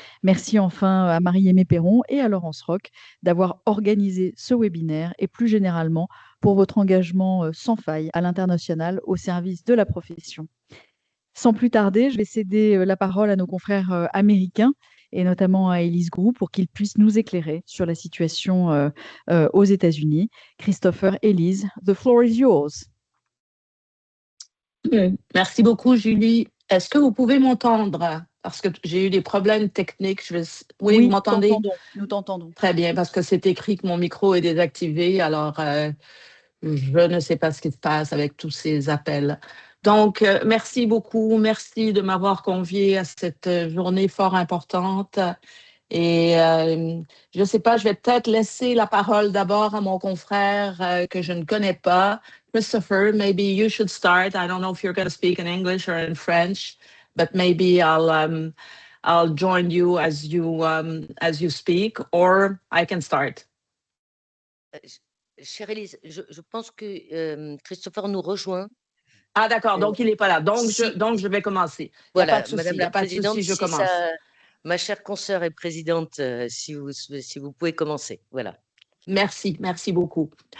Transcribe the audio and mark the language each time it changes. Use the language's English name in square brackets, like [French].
[French] Merci enfin à Marie-Aimée Perron et à Laurence Roch d'avoir organisé ce webinaire et plus généralement pour votre engagement sans faille à l'international au service de la profession. Sans plus tarder, je vais céder la parole à nos confrères américains et notamment à Élise Groux pour qu'ils puissent nous éclairer sur la situation aux États-Unis. [English] Christopher, Élise, the floor is yours. [French] Merci beaucoup, Julie. Est-ce que vous pouvez m'entendre? Parce que j'ai eu des problèmes techniques. Oui, vous m'entendez? Nous t'entendons. Très bien, parce que c'est écrit que mon micro est désactivé. Alors, je ne sais pas ce qui se passe avec tous ces appels. Donc, merci beaucoup. Merci de m'avoir convié à cette journée fort importante. Et je ne sais pas, je vais peut-être laisser la parole d'abord à mon confrère que je ne connais pas. [English] Christopher, maybe you should start. I don't know if you're going to speak in English or in French, but maybe I'll join you as you speak, or I can start. [French] Chère Élise, je pense que Christopher nous rejoint. Ah d'accord, donc il n'est pas là. Donc je vais commencer. Voilà, Madame la Présidente, je commence. Ma chère consoeur et présidente, si vous pouvez commencer. Voilà. Merci beaucoup.